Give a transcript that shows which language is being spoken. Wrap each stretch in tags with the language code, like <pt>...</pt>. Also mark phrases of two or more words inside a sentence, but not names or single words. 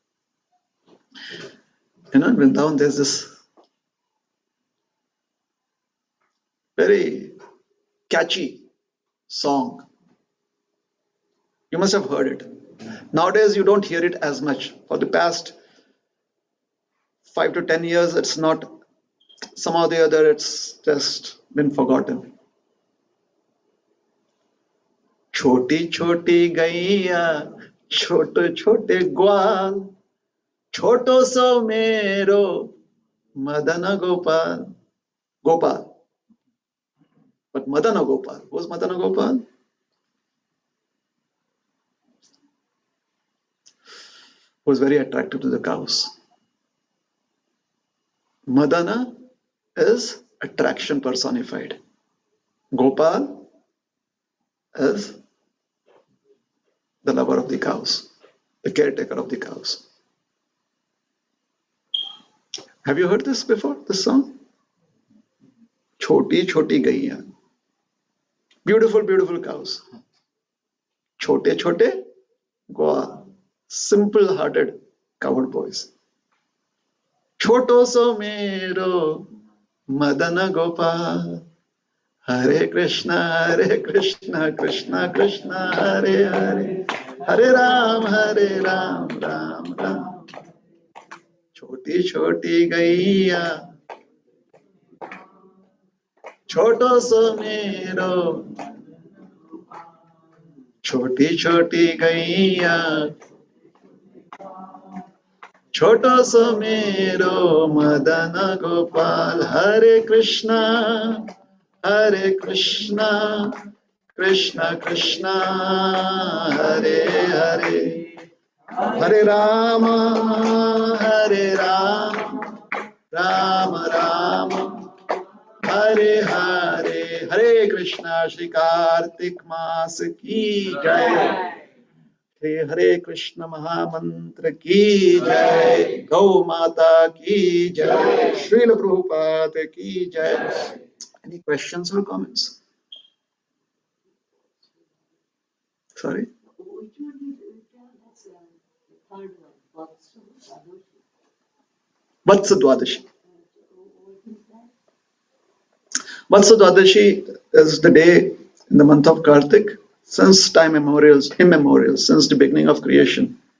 <en>In Vrindavan, there's this very catchy song. You must have heard it. Nowadays, you don't hear it as much. For the past 5 to 10 years, it's not, somehow or the other, it's just been forgotten.</en> <hi>छोटी छोटी गैया, छोटे छोटे ग्वाल, छोटो सो मेरो, Madana Gopal.</hi> <en>Gopal. But Madana Gopal. Who's Madana Gopal? Who was very attractive to the cows. Madana is attraction personified. Gopal is the lover of the cows, the caretaker of the cows. Have you heard this before, this song?</en> <hi>छोटी छोटी गैया.</hi> <en>Beautiful, beautiful cows.</en> <hi>छोटे छोटे गोआ.</hi> <en>Simple hearted cowherd boys.</en> <hi>छोटो सो मेरो Madana Gopal.</hi> <sa>हरे कृष्ण, कृष्ण कृष्ण, हरे हरे. हरे राम, राम राम.</sa> <hi>छोटी छोटी गैया. छोटो सो मेरो. छोटी छोटी गैया. छोटो सो मेरो Madana Gopal.</hi> <sa>हरे कृष्ण, कृष्ण कृष्ण, हरे हरे. हरे राम, राम राम, हरे हरे.</sa> <hi>हरे कृष्ण, श्री कार्तिक मास की जय. हरे कृष्ण महामंत्र की जय. गौ माता की जय. श्रील प्रभुपाद की जय.</hi> <en>Any questions or comments? Sorry? Vatsa Dwadashi. Vatsa Dwadashi is the day in the month of Kartik, since time immemorial, since the beginning of creation.</en>